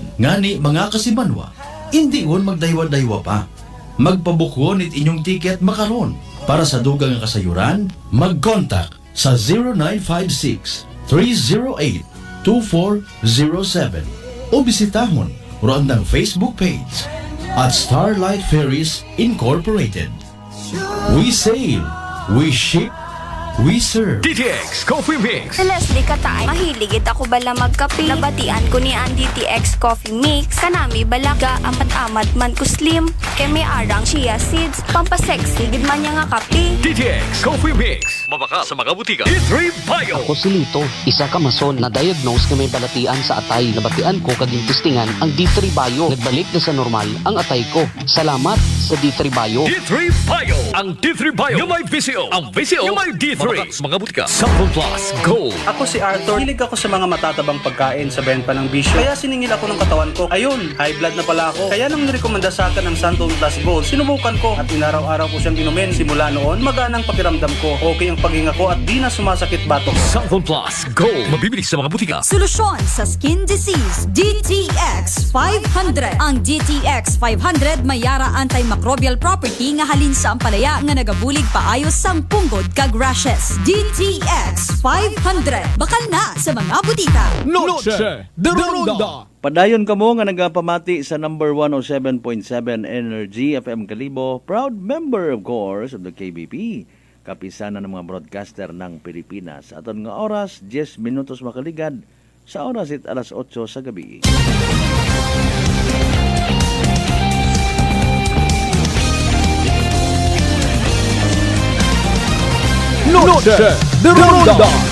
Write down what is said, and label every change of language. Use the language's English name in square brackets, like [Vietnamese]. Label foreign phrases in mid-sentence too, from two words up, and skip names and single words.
[Aklanon] Ngani mga kasimanwa, hindi on magdaywa-daywa pa. Magpabukon it inyong tiket makaron. Para sa dugang nga kasayuran, mag-contact sa 0956-308-2407 o bisitahon roandang Facebook page at Starlight Ferries Incorporated. [English] We sail, we ship, we serve. [Aklanon] DTX Coffee Mix. Leslie Katay, mahiligit ako bala magkape. Nabatian ko ni ang DTX Coffee Mix. Kanami balaga, amat-amat man ko slim. Kay may arang [English] chia seeds, [Aklanon] pampasexy, gid man niya nga kape. DTX Coffee Mix. Mabaka sa mga butika. D3 Bio. Ako si Lito, isa ka mason na diagnose na may balatian sa atay. Nabatian ko kaging testingan ang D3 Bio. Nagbalik na sa normal ang atay ko. Salamat sa D3 Bio. D3 Bio. Ang D3 Bio yung may Vizio. Ang Vizio yung may D3. Mabaka sa mga butika. [Filipino] Sample Plus Gold. Ako si Arthur. Hilig ako sa mga matatabang pagkain sa benta ng bisyo. Kaya siningil ako ng katawan ko. Ayun, [English] high blood [Filipino] na pala ako. Kaya nang nirekomenda sa akin ang Santon Plus Gold, sinubukan ko at inaraw-araw ko siyang inumin. Simula noon, maganang pakiramdam ko. Okay ang paghinga ko at di na sumasakit batok. Santon Plus Gold. Mabibili sa mga butika. Solusyon sa [English] skin disease, [Filipino] DTX 500. [Hiligaynon] Ang DTX 500 may yara antimicrobial property nga halin sa ampalaya nga nagabulig paayos sang punggod kag rashes. DTX 500. Bakal na sa mga butika. [Aklanon] Noche de Ronda. Padayon kamo nga nagapamati sa number 107.7 Energy FM Kalibo, [English] proud member of course of the KBP. [Filipino] Kapisanan ng mga broadcaster ng Pilipinas. [Aklanon] Aton nga oras 10 minutos makaligad sa oras it alas 8 sa gabi. Noche de Ronda.